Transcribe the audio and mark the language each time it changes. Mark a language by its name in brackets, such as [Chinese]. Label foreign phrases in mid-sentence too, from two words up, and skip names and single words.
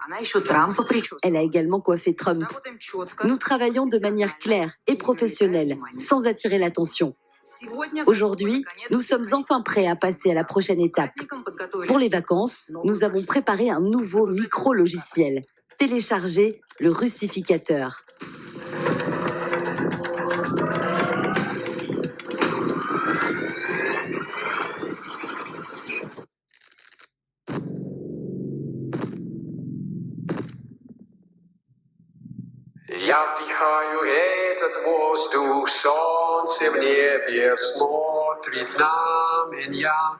[French] Elle a également coiffé Trump. Nous travaillons de manière claire et professionnelle, sans attirer l'attention. Aujourd'hui, nous sommes enfin prêts à passer à la prochaine étape. Pour les vacances, nous avons préparé un nouveau micro-logiciel. Téléchargez le russificateur. [Russian] Я вдыхаю этот воздух, солнце в небе смотрит на меня.